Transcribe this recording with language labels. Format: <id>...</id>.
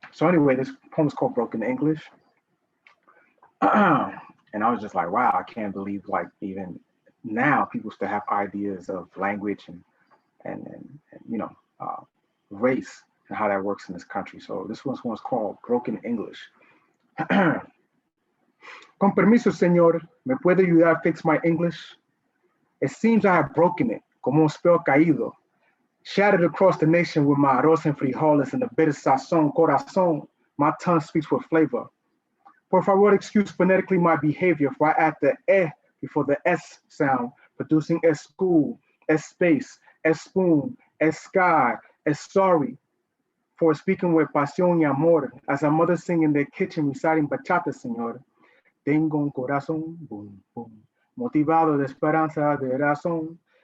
<en>So anyway, this poem is called Broken English. And I was just like, wow, I can't believe like even now people still have ideas of language and you know, race and how that works in this country. So this one's called Broken English.</en> <es>Con permiso, señor, ¿me puede ayudar a</es> <en>fix my English? It seems I have broken it,</en> <es>como un</es> <en>spell</en> <es>caído,</es> <en>shattered across the nation with my arroz and frijoles and the bitter</en> <es>sazón, corazón.</es> <en>My tongue speaks with flavor.</en> <es>Por favor,</es> <en>excuse phonetically my behavior, for I add the before the S sound, producing S school, S space, S spoon, S sky, S sorry, for speaking with</en> <es>pasión y amor,</es> <en>as a mother sing in their kitchen reciting bachata, señor.</en> <es>Tengo un corazón,</es> <en>boom, boom,</en> <es>motivado de esperanza, de razón.</es>